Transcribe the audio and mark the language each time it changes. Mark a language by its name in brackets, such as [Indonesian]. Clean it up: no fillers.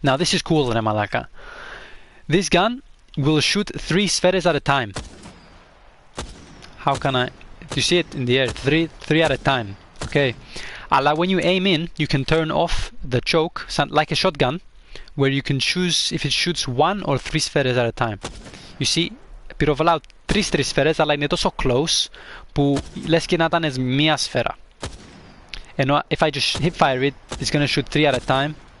[English] Now this is cool, [Greek] ρε μαλάκα. [English] This gun will shoot 3 spheres at a time. How can I... You see it in the air, 3 at a time. Okay. [Greek] Αλλά [English] when you aim in, you can turn off the choke, like a shotgun, where you can choose if it shoots 1 or 3 spheres at a time. You see, [Greek] πυροβολάω 3 σφαίρες, αλλά είναι τόσο close που λες και να ήταν μία σφαίρα. [English] Ενώ if I just hipfire it, it's gonna shoot 3 at a time.